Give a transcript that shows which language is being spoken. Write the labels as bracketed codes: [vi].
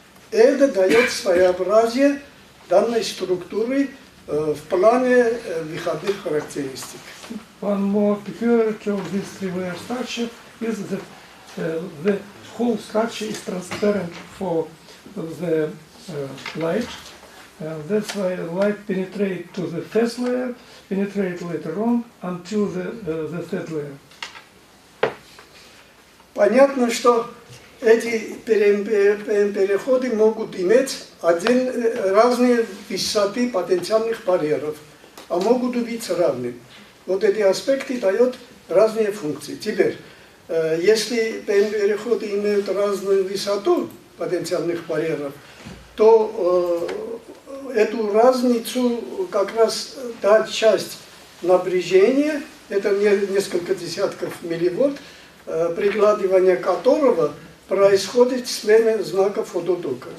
[ru] Это дает своеобразие данной структуры в плане выходных характеристик. [en] One more peculiarity of this three-layer structure is that the whole structure is transparent for the light. That's why light penetrates to the first layer, penetrates later on until the third layer. [ru] Понятно, что эти переходы могут иметь разные высоты потенциальных барьеров, а могут быть равны. Вот эти аспекты дают разные функции. Теперь, если переходы имеют разную высоту потенциальных барьеров, то эту разницу как раз та часть напряжения, это несколько десятков милливольт, прикладывание которого происходит в смене знака фототока.